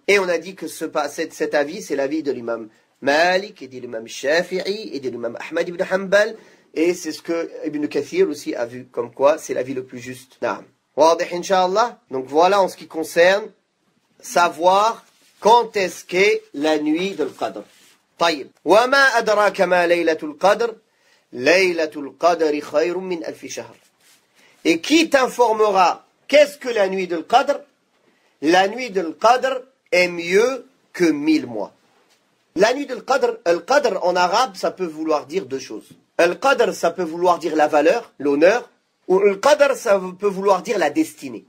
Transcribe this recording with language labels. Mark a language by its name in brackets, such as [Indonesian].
[French] Et on a dit que cet avis, c'est l'avis de l'imam Malik et de l'imam Shafi'i et de l'imam Ahmad ibn Hanbal. Et c'est ce que Ibn Kathir aussi a vu, comme quoi c'est l'avis le plus juste. Naam. Wadih inshallah. Donc voilà en ce qui concerne savoir quand est-ce qu'est la nuit de l'Qadr. [Arabic] طيب. وما أدراك ما ليلة القدر ليلة القدر خير من ألف شهر. [French] Et qui t'informera qu'est-ce que la nuit de l'Qadr? La nuit de l'Qadr est mieux que 1000 mois. La nuit de l'Qadr, al-Qadr en arabe, ça peut vouloir dire deux choses. Al-Qadr, ça peut vouloir dire la valeur, l'honneur, ou al-Qadr, ça peut vouloir dire la destinée.